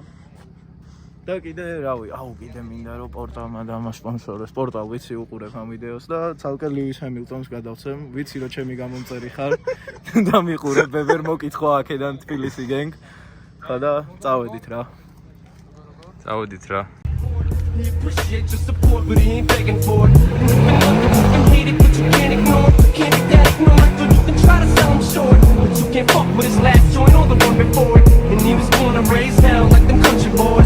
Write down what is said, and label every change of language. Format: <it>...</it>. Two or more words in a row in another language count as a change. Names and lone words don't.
<ka>და კიდე რავი, კიდე მინდა რომ პორტალმა დამასპონსოროს. პორტალ ვიცი უყურებ ამ ვიდეოს და ცალკე ლუის ჰამილტონს გადავცემ. ვიცი რომ ჩემი გამომწერი ხარ და მიყურებ, ბებერ მოკითხო აქედან თბილისი გენგ. ხო და წავედით რა.</ka> <en>He appreciates your support, but he ain't begging for it. You can hate it, but you can't ignore it. You can't get that ignored, so you can try to sell him short. But you can't fuck with his last joint or the one before it. And he was born and raised hell like them country boys.</en>